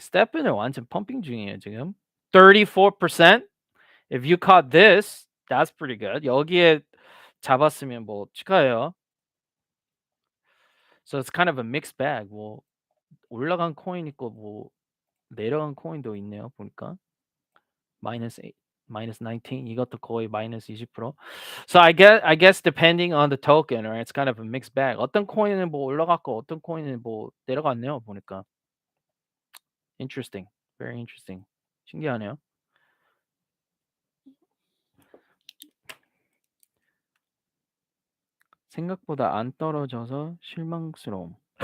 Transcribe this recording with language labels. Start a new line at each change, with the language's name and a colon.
Korean: Steppen은 완전
English: pumping
Korean: 중이에요 지금. 34%.
English: If you caught this, that's pretty good.
Korean: 여기에 잡았으면 뭐 축하해요.
English: So it's kind of a mixed bag.
Korean: 뭐 올라간 코인 있고 뭐 내려간 코인도 있네요 보니까. -8, -19. 이것도 거의 -20%.
English: So I guess depending on the token, right? It's kind of a mixed bag.
Korean: 어떤 코인은 뭐 올라갔고 어떤 코인은 뭐 내려갔네요 보니까.
English: Interesting. Very interesting.
Korean: 신기하네요. 생각보다 안 떨어져서 실망스러움.